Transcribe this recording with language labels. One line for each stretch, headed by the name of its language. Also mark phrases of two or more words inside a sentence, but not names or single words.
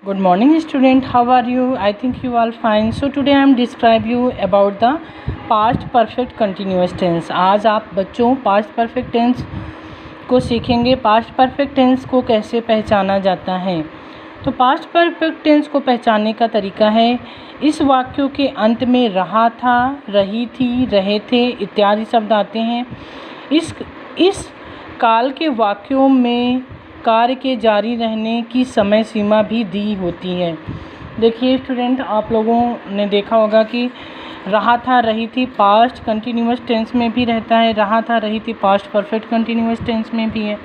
English: Good morning student, how are you? I think you all fine. So today I am describe you about the past perfect continuous tense.
Hindi: आज आप बच्चों
English: past perfect tense
Hindi: को सीखेंगे।
English: past perfect tense
Hindi: को कैसे पहचाना जाता है। तो
English: past perfect tense
Hindi: को पहचानने का तरीका है, इस वाक्यों के अंत में रहा था, रही थी, रहे थे इत्यादि शब्द आते हैं। इस काल के वाक्यों में कार्य के जारी रहने की समय सीमा भी दी होती है। देखिए स्टूडेंट, आप लोगों ने देखा होगा कि रहा था, रही थी
English: past continuous tense
Hindi: में भी रहता है, रहा था, रही थी
English: past perfect continuous tense
Hindi: में भी है।